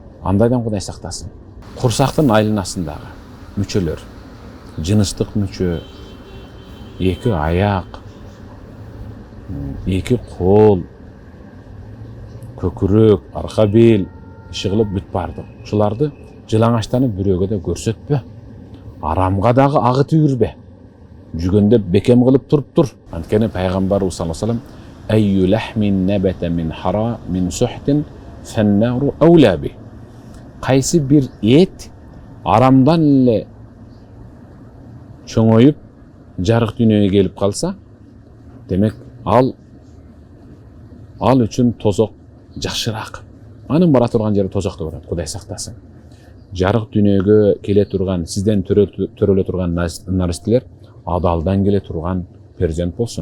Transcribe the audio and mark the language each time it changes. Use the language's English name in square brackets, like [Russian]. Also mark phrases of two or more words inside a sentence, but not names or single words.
[Kyrgyz] Андайдан Кудай сактасын. Курсактын айланасындагы мүчөлөр, жыныстык мүчө, эки аяк, эки кол, көкүрөк, арка бел иши кылып бүт бардык. Ушуларды жылаңачтанып бирөөгө да көрсөтпө. Арамга дагы агытып жүрбө. Жүгөндөп бекем кылып туруп тур. Анткени пайгамбарыбыз [Arabic] صلى الله عليه وسلم أي لحم نبت من حرام من سحت فالنار أولى به. [Kyrgyz] Кайсы бир эт арамдан эле чоңоюп жарык дүйнөгө келип калса, демек ал үчүн тозок жакшыраак. Анын бара турган жери тозокто барат, Кудай сактасын. Жарык дүйнөгө келе турган, сизден төрөлө турган наристелер адалдан келе турган перзент болсун.